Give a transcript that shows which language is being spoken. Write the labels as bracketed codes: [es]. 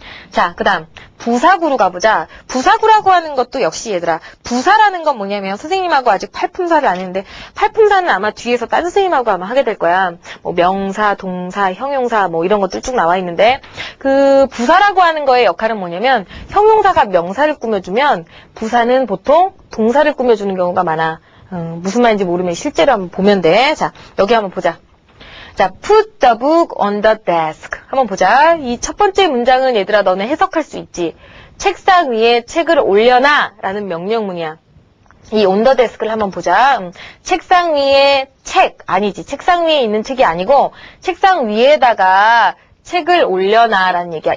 [ko] 자, 그 다음 부사구로 가보자. 부사구라고 하는 것도 역시 얘들아 부사라는 건 뭐냐면 선생님하고 아직 팔품사를 안 했는데 팔품사는 아마 뒤에서 딴 선생님하고 아마 하게 될 거야. 뭐 명사, 동사, 형용사 뭐 이런 것들 쭉 나와 있는데 그 부사라고 하는 거의 역할은 뭐냐면 형용사가 명사를 꾸며주면 부사는 보통 동사를 꾸며주는 경우가 많아. 무슨 말인지 모르면 실제로 한번 보면 돼. 자, 여기 한번 보자. [en] 자, put the book on the desk. [ko] 한번 보자. 이 첫 번째 문장은 얘들아 너네 해석할 수 있지. 책상 위에 책을 올려놔 라는 명령문이야. 이 [en] on the desk [ko] 를 한번 보자. 책상 위에 책 아니지. 책상 위에 있는 책이 아니고 책상 위에다가 책을 올려놔라는 얘기야.